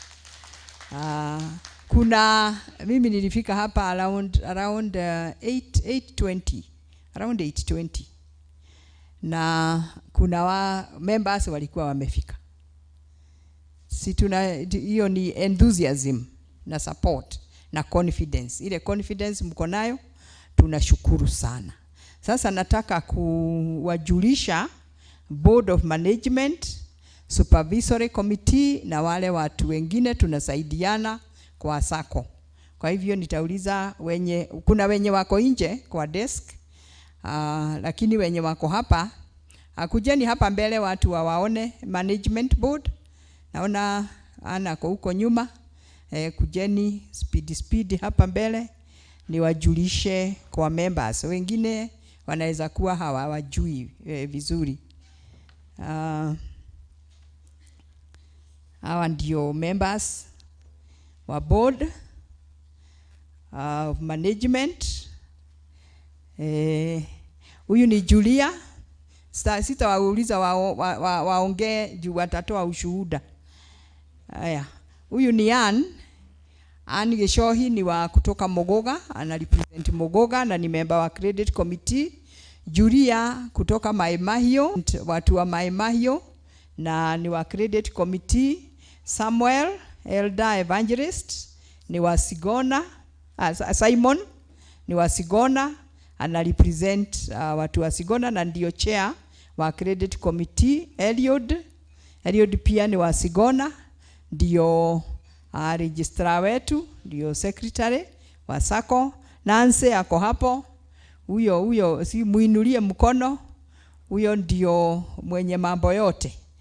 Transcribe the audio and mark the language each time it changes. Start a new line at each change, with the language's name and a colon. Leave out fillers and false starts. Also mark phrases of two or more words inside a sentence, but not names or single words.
Swahili: Kuna mimi nilifika hapa around 8:20, around 8:20, na kuna members walikuwa wamefika. Si tuna hiyo ni enthusiasm na support na confidence. Ile confidence mko nayo, tunashukuru sana. Sasa nataka kuwajulisha
English: board of management, supervisory committee
Swahili: na wale watu wengine tunasaidiana kwa Sacco. Kwa hivyo nitauliza kuna wenye wako nje kwa desk, lakini wenye wako hapa, kujeni hapa mbele watu wawaone
English: management board.
Swahili: Naona ana kwa huko nyuma. Kujeni speed hapa mbele niwajulishe kwa members. Wengine wanaweza kuwa hawajui vizuri. Hawa ndio members wa
English: board of management.
Swahili: Huyu ni Julia. Sitawauliza waongee juu watatoa ushuhuda. Haya. Huyu ni Ann. Ani Geshohi ni wa kutoka Mogoga, ana represent Mogoga na ni member wa
English: credit committee.
Swahili: Julia kutoka Maimahio, watu wa Maimahio na ni wa
English: credit committee.
Swahili: Samuel Elder Evangelist ni wa Sigona. Simon ni wa Sigona, ana represent watu wa Sigona na ndio chair wa
English: credit committee.
Swahili: Eliud pia ni wa Sigona, ndio registrar wetu, ndio secretary wa Sacco. Nancy ako hapo, huyo si muinulie mkono, huyo ndio mwenye mambo yote.